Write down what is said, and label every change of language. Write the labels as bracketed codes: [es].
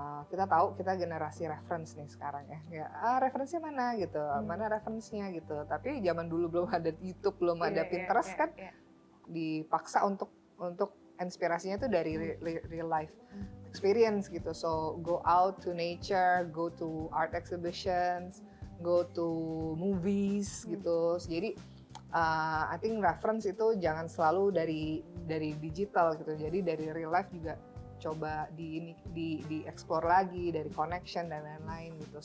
[id] Kita tahu kita generasi reference nih sekarang ya. Referensinya mana gitu, mana referensinya gitu. Tapi zaman dulu belum ada YouTube, belum ada Pinterest kan, dipaksa untuk inspirasinya tuh dari [en] real life experience [id] gitu. [en] So go out to nature, go to art exhibitions, go to movies [id] gitu. Jadi [en] I think [id] reference itu jangan selalu dari digital gitu. Jadi dari [en] real life [id] juga coba di explore lagi, dari connection dan lain-lain gitu.